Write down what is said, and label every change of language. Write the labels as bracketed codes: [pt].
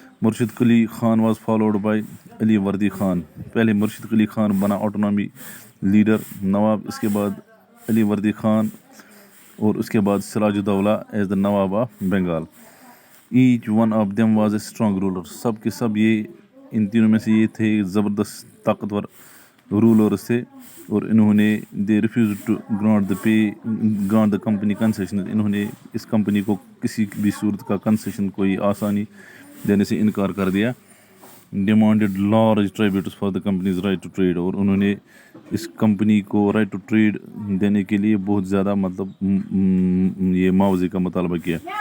[en] مرشد Quli Khan was followed by علی وردی خان. [ur] پہلے مرشد قلی خان بنا آٹونامی لیڈر نواب, اس کے بعد علی وردی خان, اور اس کے بعد سراج ud-Daula [en] As the nawab of Bengal. Each one of them was a strong ruler. [ur] سب کے سب یہ ان تینوں میں سے یہ تھے زبردست طاقتور رولرز تھے اور انہوں نے [en] They refuse to grant the company concession. [ur] انہوں نے اس کمپنی کو کسی بھی صورت کا کنسیشن کوئی آسانی دینے سے انکار کر دیا. [en] Demanded large tributes for the companies right to trade. [ur] اور انہوں نے اس کمپنی کو رائٹ ٹو ٹریڈ دینے کے لیے بہت زیادہ مطلب یہ معاوضے کا مطالبہ کیا.